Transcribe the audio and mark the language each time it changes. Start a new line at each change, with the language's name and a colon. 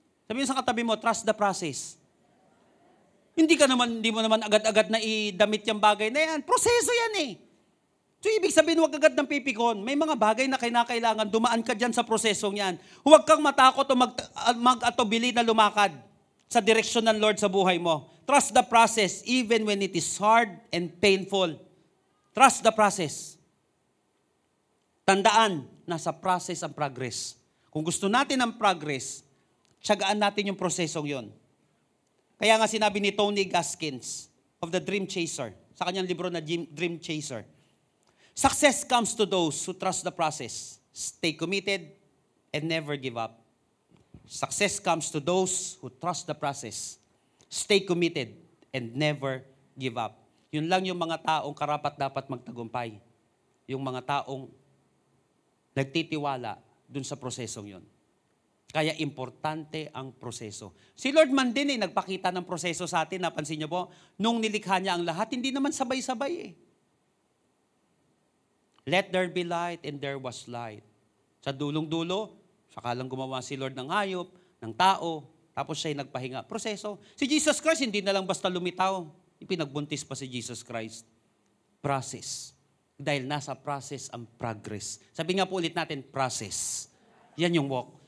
Filipino: Sabi mo sa katabi mo,
English: trust the process.
Filipino: Hindi mo naman agad-agad na idamit yung bagay na yan. Proseso yan eh. So, ibig sabihin, huwag agad ng pipikon. May mga bagay na kinakailangan, dumaan ka dyan sa prosesong yan. Huwag kang matakot o mag-atubili na lumakad sa direksyon ng Lord sa buhay mo.
English: Trust the process even when it is hard and painful. Trust the process.
Filipino: Tandaan, nasa process ang progress. Kung gusto natin ang progress, tiyagaan natin yung prosesong yon. Kaya nga sinabi ni Tony Gaskins of the Dream Chaser, sa kanyang libro na Dream Chaser,
English: success comes to those who trust the process, stay committed, and never give up. Success comes to those who trust the process, stay committed, and never give up.
Filipino: Yun lang yung mga taong karapat-dapat magtagumpay. Yung mga taong nagtitiwala dun sa prosesong yun. Kaya importante ang proseso. Si Lord man din nagpakita ng proseso sa atin. Napansin niyo po, nung nilikha niya ang lahat, hindi naman sabay-sabay eh.
English: Let there be light and there was light.
Filipino: Sa dulong-dulo, saka lang gumawa si Lord ng hayop, ng tao, tapos siya'y nagpahinga. Proseso. Si Jesus Christ hindi na lang basta lumitaw. Ipinagbuntis pa si Jesus Christ. Process. Dahil nasa process ang progress. Sabi nga po ulit natin, process. Yan yung walk.